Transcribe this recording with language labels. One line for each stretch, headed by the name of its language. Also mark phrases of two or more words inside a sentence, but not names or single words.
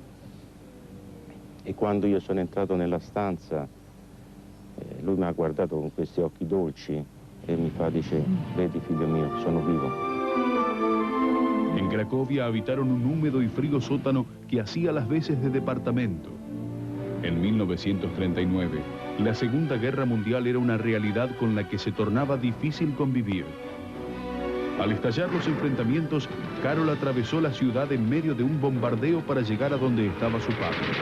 Italian: E quando io sono entrato nella stanza, lui mi ha guardato con questi occhi dolci e mi fa, dice, vedi figlio mio, sono vivo.
Spanish: En Cracovia habitaron un húmedo y frío sótano que hacía las veces de departamento. En 1939, la Segunda Guerra Mundial era una realidad con la que se tornaba difícil convivir. Al estallar los enfrentamientos, Karol atravesó la ciudad en medio de un bombardeo para llegar a donde estaba su padre.